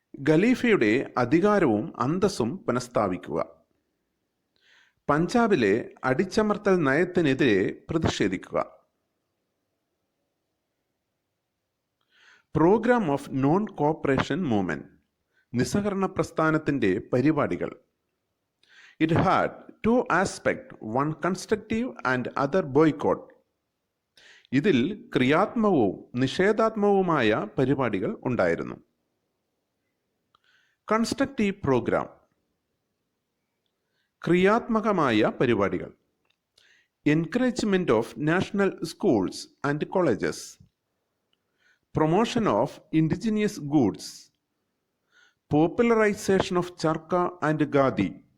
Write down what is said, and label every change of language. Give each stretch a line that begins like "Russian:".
Malayalam: ഖലീഫയുടെ അധികാരവും അന്തസ്സും പുനഃസ്ഥാപിക്കുക. പഞ്ചാബിലെ അടിച്ചമർത്തൽ നയത്തിനെതിരെ പ്രതിഷേധിക്കുക.
English: Programme of non cooperation movement.
Malayalam: നിസ്സഹകരണ പ്രസ്ഥാനത്തിന്റെ പരിപാടികൾ.
English: It had two aspects, one constructive and other boycott.
Malayalam: ഇതിൽ ക്രിയാത്മകവും നിഷേധാത്മകവുമായ പരിപാടികൾ ഉണ്ടായിരുന്നു.
English: constructive programme,
Malayalam: ക്രിയാത്മകമായ പരിപാടികൾ.
English: Encouragement of national schools and colleges, promotion of indigenous goods, popularisation of charkha and khadi.